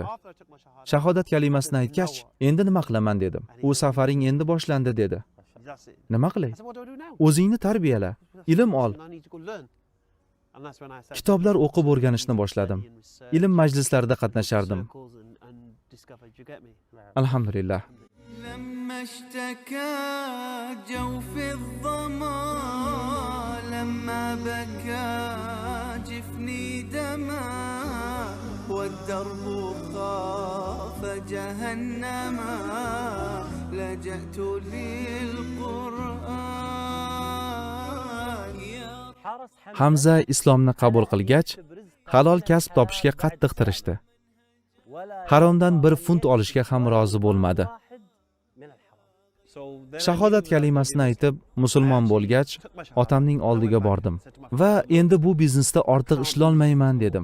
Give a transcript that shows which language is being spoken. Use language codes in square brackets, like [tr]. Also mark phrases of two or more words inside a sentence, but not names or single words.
[uz] Shahodat kalimasini aytgach, endi nima qilaman dedim. U safaring endi boshlandi dedi. Nima qilay? O'zingni tarbiyala, ilm ol. Kitoblar o'qib o'rganishni boshladim. Ilm majlislarida qatnashardim. Alhamdulillah. [ar] لما اشتكى جوف الظما لما بكى جفني دما والدرب خاف جهنما لجأت للقرآن. [uz] Hamza islomni qabul qilgach, halol kasb topishga qattiq tirishdi. Haromdan 1 funt olishga ham rozi bo'lmadi. Shahodat kalimasini aytib, musulmon bo'lgach, otamning oldiga bordim va endi bu biznesda ortiq ishlolmayman dedim.